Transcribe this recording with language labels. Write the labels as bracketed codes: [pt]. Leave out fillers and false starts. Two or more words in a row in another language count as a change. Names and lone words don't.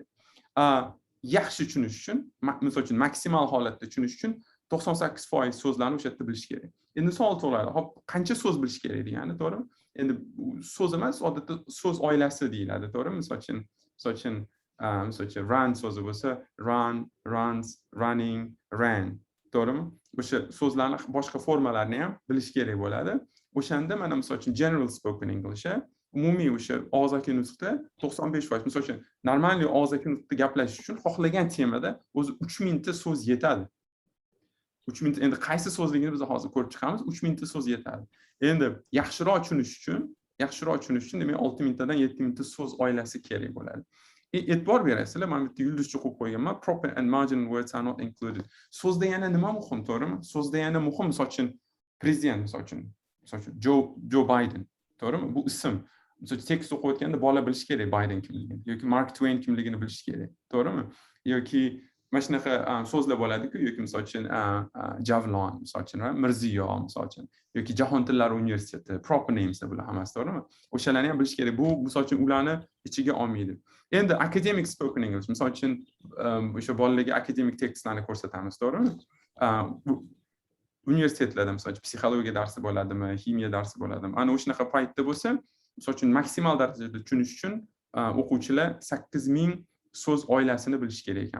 [uz] Yaxshi tushunish uchun, misol uchun maksimal holatda tushunish uchun 98% so'zlarni o'sha yerda bilish kerak. Endi savol tug'iladi. Hop, qancha so'z bilish kerak degani, to'g'rimi? Endi so'z emas, odatda so'z oilasi deyiladi, to'g'rimi? Misol uchun run so'zi bo'lsa, [en] run, runs, running, ran, [uz] to'g'rimi? O'sha so'zlarning boshqa formalarini ham bilish kerak bo'ladi. O'shanda mana misol uchun [en] general spoken English, [uz] umumiy o'sha og'zaki nutqda 95%. Misol uchun normal og'zaki nutqda gaplashish uchun xohlagan temada o'zi 3000 ta so'z yetadi. 3000 ta, endi qaysi so'zligini biz hozir ko'rib chiqamiz. 3000 ta so'z yetadi. Endi yaxshiroq tushunish uchun demak 6000 tadan 7000 ta so'z oilasi kerak bo'ladi. E'tibor berasizlar, men bitta yulduzcha qo'yib qo'yganman. [en] Proper and marginal words are not included. [uz] So'zda yana nima muhim, to'g'rimi? So'zda yana muhim, misol uchun prezident, misol uchun Joe Biden, to'g'rimi? Bu ism. misol tekst o'qiyotganda bola bilish kerak Bayden kimligini yoki Mark Twain kimligini bilish kerak, to'g'rimi? Yoki mana shunaqa so'zlar bo'ladi-ku, yoki misol uchun Javlon, misol uchun Mirziyo, misol uchun yoki Jahon tillari universiteti, [en] proper names [uz] bular hammasi, to'g'rimi? O'shalarni ham bilish kerak. Bu misol uchun ularni ichiga olmaydi. Endi [en] academic spoken English, [uz] misol uchun o'sha bolalarga academic tekstlarni ko'rsatamiz, to'g'rimi? Universitetlarda misol uchun psixologiya darsi bo'ladimi, ximiya darsi bo'ladimi? Ana o'shanaqa paytda bo'lsa, misol uchun maksimal darajada tushunish uchun o'quvchilar 8000 so'z oilasini bilish kerak ekan.